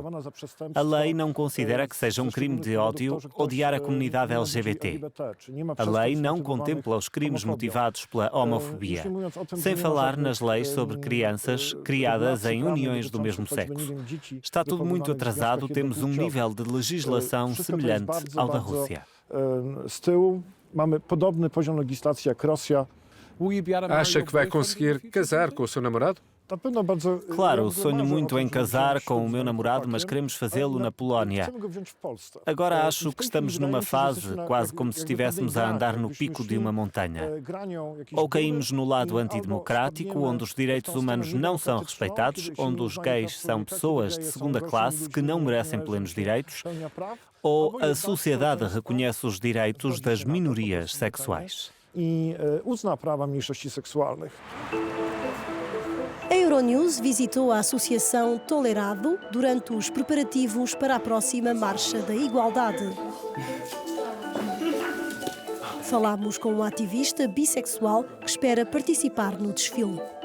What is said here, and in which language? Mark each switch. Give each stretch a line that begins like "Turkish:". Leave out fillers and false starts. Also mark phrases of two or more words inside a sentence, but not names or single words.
Portuguese: A lei não considera que seja um crime de ódio odiar a comunidade LGBT. A lei não contempla os crimes motivados pela homofobia, sem falar nas leis sobre crianças criadas em uniões do mesmo sexo. Está tudo muito atrasado, temos um nível de legislação semelhante ao da Rússia.
Polish: Mamy podobny poziom legislacji jak Rosja.
Portuguese: Acha que vai conseguir casar com o seu namorado? Claro, sonho muito em casar com o meu namorado, mas queremos fazê-lo na Polónia. Agora acho que estamos numa fase quase como se estivéssemos a andar no pico de uma montanha. Ou caímos no lado antidemocrático, onde os direitos humanos não são respeitados, onde os gays são pessoas de segunda classe que não merecem plenos direitos, ou a sociedade reconhece os direitos das minorias sexuais.
Polish: I uzna prawa mniejszości seksualnych.
Portuguese: A Euronews visitou a Associação Tolerado durante os preparativos para a próxima Marcha da Igualdade. Falámos com um ativista bissexual que espera participar no desfile.